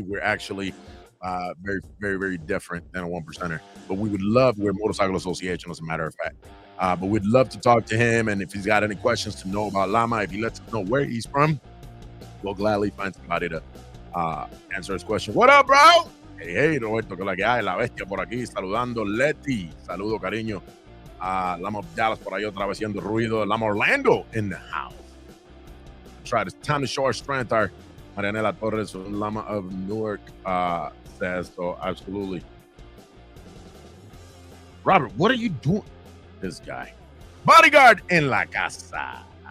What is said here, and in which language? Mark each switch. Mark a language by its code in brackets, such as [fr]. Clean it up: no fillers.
[en] We're actually very, very, very different than a 1%er. But we're a motorcycle association, as a matter of fact. But we'd love to talk to him. And if he's got any questions to know about Lama, if he lets us know where he's from, we'll gladly find somebody to answer his question. What up, bro? [es] Hey, Roberto, que la que hay, la bestia por aquí, saludando Leti. Saludo, cariño. Lama Dallas por ahí otra vez haciendo ruido. [en] Lama Orlando in the house. It's time to show our strength. Our Marianela Torres, Lama of Newark, says so. Absolutely. Robert, what are you doing? This guy. Bodyguard in [es] la casa.